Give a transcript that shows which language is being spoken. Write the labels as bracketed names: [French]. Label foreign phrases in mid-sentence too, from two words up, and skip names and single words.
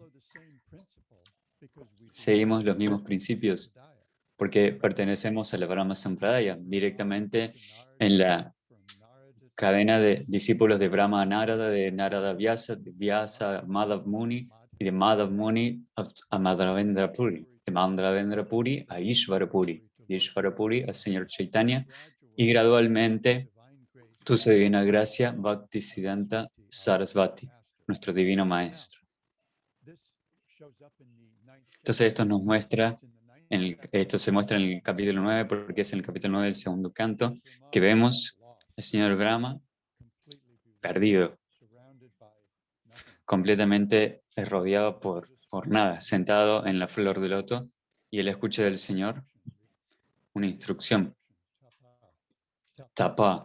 [Spanish] Seguimos los mismos principios porque pertenecemos a la Brahma Sampradaya, directamente en la cadena de discípulos de Brahma Narada, de Narada Vyasa, de Vyasa a Madhav Muni, y de Madhav Muni a Madhavendra Puri, de Madhavendra Puri a Ishvara Puri, de Ishvara Puri al Señor Chaitanya, y gradualmente tu divina gracia, Bhaktisiddhanta Sarasvati, nuestro divino maestro. Entonces esto nos muestra, esto se muestra en el capítulo 9, porque es en el capítulo 9 del segundo canto, que vemos al Señor Brahma perdido, completamente rodeado por nada, sentado en la flor de loto, y él escucha del Señor una instrucción, tapa.